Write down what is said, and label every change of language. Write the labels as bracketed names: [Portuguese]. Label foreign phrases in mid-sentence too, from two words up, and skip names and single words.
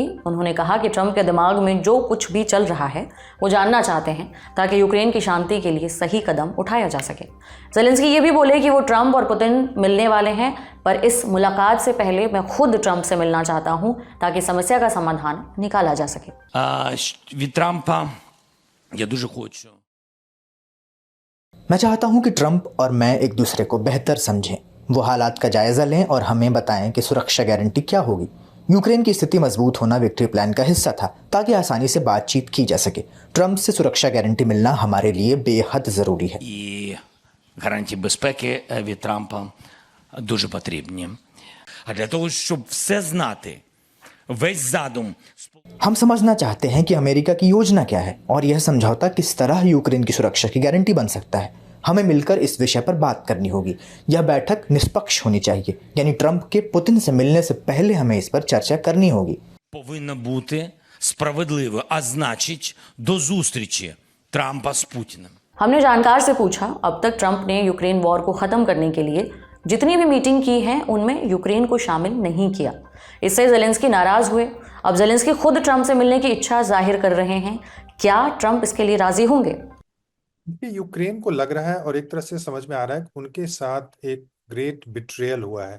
[Hindi] उन्होंने कहा कि ट्रंप के दिमाग में जो कुछ भी चल रहा है वो जानना चाहते हैं ताकि यूक्रेन की शांति के लिए सही कदम उठाया जा सके। ज़ेलेंस्की ये भी बोले कि वो ट्रंप और पुतिन मिलने वाले हैं, पर इस मुलाकात से पहले मैं खुद ट्रंप से मिलना चाहता हूं ताकि समस्या का समाधान निकाला जा सके। [Ukrainian] Від Трампа я дуже хочу. [Hindi] मैं चाहता हूं कि ट्रंप और मैं एक दूसरे को बेहतर समझें, वो हालात का जायज़ा लें और हमें बताएं कि सुरक्षा गारंटी क्या होगी। यूक्रेन की स्थिति मजबूत होना [English] victory plan [Hindi] का हिस्सा था ताकि आसानी से बातचीत की जा सके। ट्रंप से सुरक्षा गारंटी मिलना हमारे लिए बेहद ज़रूरी है। [Ukrainian] І гарантії безпеки від Трампа дуже потрібні. А для того, щоб все знати, весь задум [Hindi] हम समझना चाहते हैं कि अमेरिका की योजना क्या है और यह समझौता किस तरह यूक्रेन की सुरक्षा की गारंटी बन सकता है। हमें मिलकर इस विषय पर बात करनी होगी। यह बैठक निष्पक्ष होनी चाहिए, यानी ट्रंप के पुतिन से मिलने से पहले हमें इस पर चर्चा करनी होगी। [Ukrainian] повинна бути справедливою, а значить, до зустрічі Трампа з Путіним. [Hindi] हमने जानकार से पूछा, अब तक ट्रंप ने यूक्रेन वॉर को ख़त्म करने के लिए जितनी भी मीटिंग की है उनमें यूक्रेन को शामिल नहीं किया। इससे ज़ेलेंस्की नाराज़ हुए। अब ज़ेलेंस्की खुद ट्रंप से मिलने की इच्छा जाहिर कर रहे हैं। क्या ट्रंप इसके लिए राज़ी होंगे? ये यूक्रेन को लग रहा है और एक तरह से समझ में आ रहा है कि उनके साथ एक [English] great betrayal [Hindi] हुआ है।